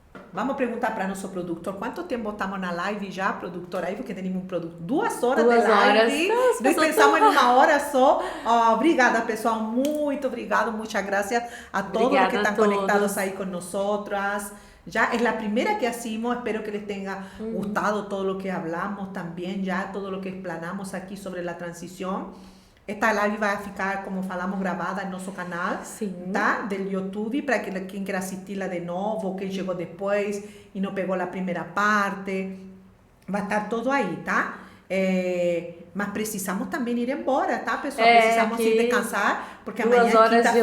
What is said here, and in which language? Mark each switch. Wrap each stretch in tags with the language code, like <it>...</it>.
<pt>Vamos perguntar para nosso produtor quanto tempo estamos na live já, produtor, aí, porque temos um produto 2 horas de live. Nós pensamos em 1 hora só. Obrigada, pessoal, muito obrigado, muitas graças a todos que estão conectados aí com nós.</pt> <es>Ya es la primera que hacemos, espero que les tenga gustado todo lo que hablamos también, ya todo lo que explanamos aquí sobre la transición.</es> <pt>Esta live vai ficar, como falamos, gravada no nosso canal, tá?</pt> <es>Del</es> <pt>YouTube, para que quem queira assistir-la de novo, quem chegou depois e não pegou a primeira parte, vai estar todo aí, tá? Mas precisamos também ir embora, tá, pessoal? Precisamos ir descansar, porque amanhã é quinta-feira. 2 horas de</pt>